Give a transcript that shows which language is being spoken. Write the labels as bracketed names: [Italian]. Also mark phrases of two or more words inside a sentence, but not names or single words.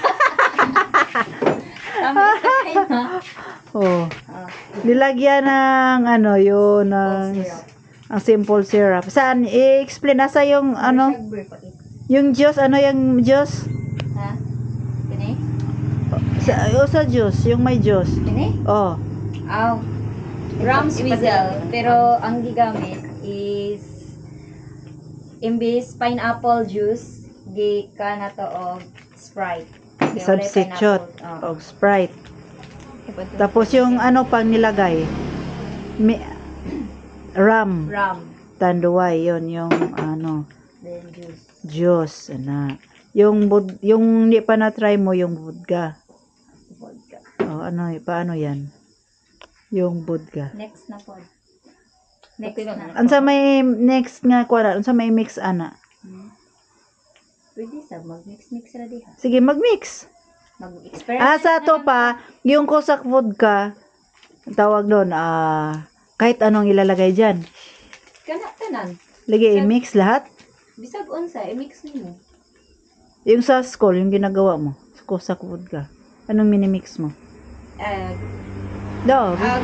[Filipino] Tamis na kayo na. Oh. Ah, Nilagyan ng ano yun, ng syrup. ang [English] simple syrup. [Filipino] Saan? I-explain. Nasa yung ano? Sugar pa ito. Yung juice. Ano yung juice? [Cebuano] Ha? Kini? [Filipino] Sa juice. Yung may juice. [Cebuano] Kini? Oh. Aw. Rum swizzle. Pero ang gigamit is imbis [English] pineapple juice, [Cebuano] gika na to og Sprite. Kaya walay Substitute. pineapple. Of Sprite. [Filipino] Tapos yung ano pang nilagay? Rum. Rum. Tanduay. Yun. Yung ano. [English] Then juice. [Filipino] Juice. Ano. Yung hindi pa na-try mo yung vodka. Vodka. Oh, ano, paano yan? Yung vodka. Next na po. Next na. [Cebuano] Unsa may next nga kuwara? Unsa may mix ana? Pwede sa mag-mix-mix na diha. Sige, mag-mix. Mag-experiment. [Filipino] Sa to pa, yung kosak vodka, ang tawag doon, kahit anong ilalagay dyan. [Cebuano] Tanan. Lagi i-mix lahat. Bisag unsa, i-mix nimo. [Filipino] Yung sa school, yung ginagawa mo, kosak vodka. Anong minimix mo? Do.